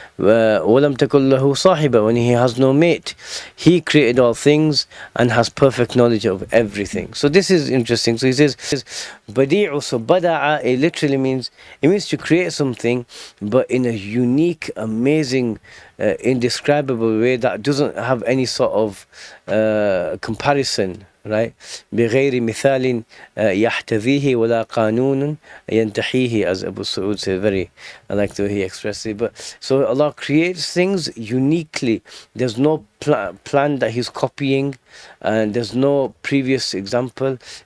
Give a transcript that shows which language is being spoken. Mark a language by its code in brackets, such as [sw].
[ar] وَلَمْ تَكُنْ لَهُ صَاحِبًا, [en] when he has no mate. He created all things and has perfect knowledge of everything. So this is interesting. So he says, badi'u, so bada'a, it literally means to create something, but in a unique, amazing, indescribable way that doesn't have any sort of comparison, right? [ar] بغير مثال يحتذيه ولا قانون ينتحيه, [en] as Abu Sa'ud said. I like the way he expressed it. But so Allah creates things uniquely. There's no plan that he's copying, and there's no previous example.